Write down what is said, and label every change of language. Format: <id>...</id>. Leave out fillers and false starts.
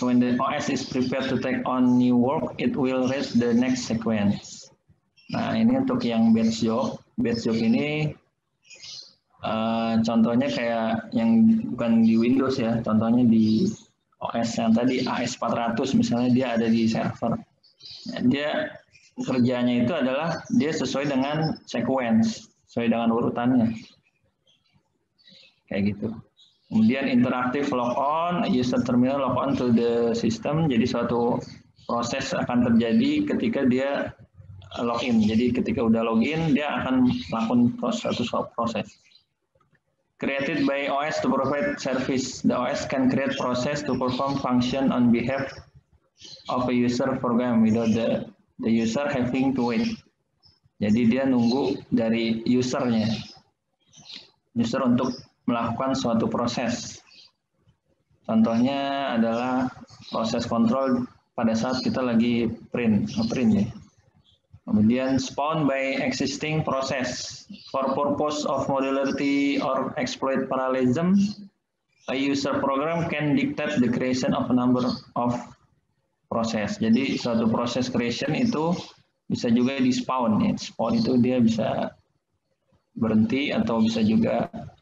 <en>When the OS is prepared to take on new work, it will read the next sequence.</en> <id>Nah ini untuk yang batch job. Batch job ini contohnya kayak yang bukan di Windows ya, contohnya di OS yang tadi AS400 misalnya, dia ada di server. Dia kerjanya itu adalah dia sesuai dengan sequence, sesuai dengan urutannya. Kayak gitu.</id> <en>Kemudian interactive logon, user terminal logon to the system.</en> <id>Jadi suatu proses akan terjadi ketika dia login. Jadi ketika udah login, dia akan melakukan suatu proses.</id> <en>Created by OS to provide service. The OS can create process to perform function on behalf of a user program without the user having to wait.</en> <id>Jadi dia nunggu dari usernya. User untuk melakukan suatu proses. Contohnya adalah proses kontrol pada saat kita lagi print ya.</id> <en>Kemudian spawn by existing process. For purpose of modularity or exploit parallelism, a user program can dictate the creation of a number of process.</en> <id>Jadi suatu proses creation itu bisa juga di spawn ya. Spawn itu dia bisa berhenti atau bisa juga</id>